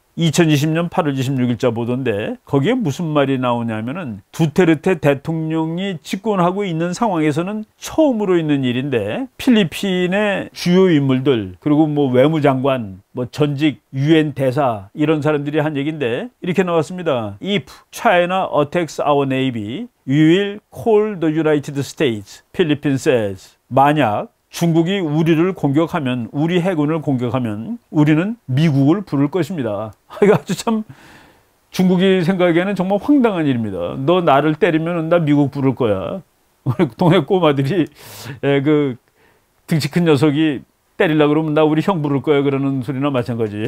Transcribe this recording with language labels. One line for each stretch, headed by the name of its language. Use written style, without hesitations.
Korean: 2020년 8월 26일자 보도인데 거기에 무슨 말이 나오냐면은 두테르테 대통령이 집권하고 있는 상황에서는 처음으로 있는 일인데 필리핀의 주요 인물들 그리고 뭐 외무장관 뭐 전직 UN 대사 이런 사람들이 한 얘기인데 이렇게 나왔습니다.
English: If China attacks our navy, we will call the United States, Philippines says.
Korean: 만약 중국이 우리를 공격하면 우리 해군을 공격하면 우리는 미국을 부를 것입니다. 이거 아주 참 중국이 생각하기에는 정말 황당한 일입니다. 너 나를 때리면 나 미국 부를 거야. 동네 꼬마들이 그 등치 큰 녀석이 때리려고 그러면 나 우리 형 부를 거야 그러는 소리나 마찬가지.